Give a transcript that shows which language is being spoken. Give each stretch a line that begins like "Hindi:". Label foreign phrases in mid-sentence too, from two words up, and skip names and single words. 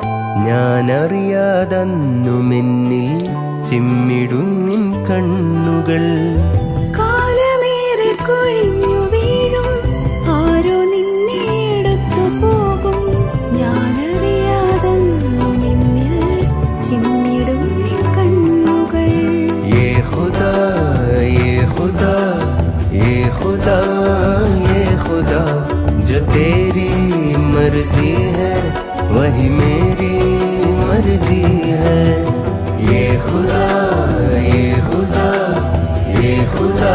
Malayalam: ഞാനറിയാതന്നുമെന്നിൽ ചിമ്മിടും നിൻ കണ്ണുകൾ. കാലമേറെ കൊഴിഞ്ഞു വീഴും ആരോ നിന്നെ എടുത്തു പോകും. ഞാനറിയാതെന്നു നിന്നിൽ ചിമ്മിടും നിൻ കണ്ണുകൾ.
Hindi: ये खुदा ये खुदा ये खुदा ये खुदा जो तेरी मर्जी है वही मेरी मर्जी है. ये खुदा ये खुदा ये खुदा